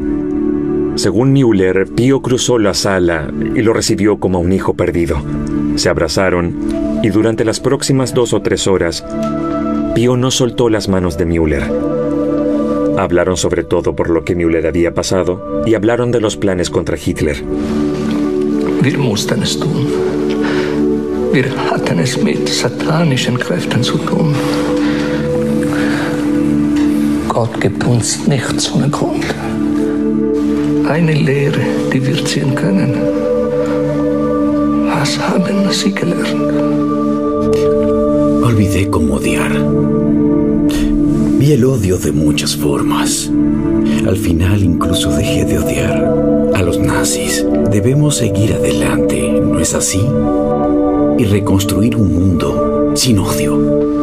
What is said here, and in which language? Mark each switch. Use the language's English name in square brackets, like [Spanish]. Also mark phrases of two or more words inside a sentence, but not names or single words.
[Spanish] Según Müller, Pío cruzó la sala y lo recibió como a un hijo perdido. Se abrazaron y durante las próximas 2 o 3 horas, Pío no soltó las manos de Müller. Hablaron sobre todo por lo que Müller había pasado y hablaron de los planes contra Hitler. [German] Wir mussten es tun. Wir hatten es mit satanischen Kräften zu tun. Gott gibt uns nichts ohne Grund. Eine Lehre, die wir ziehen können. Was haben Sie gelernt? [Spanish] Olvidé cómo odiar. Vi el odio de muchas formas. Al final incluso dejé de odiar a los nazis. Debemos seguir adelante, ¿no es así? Y reconstruir un mundo sin odio.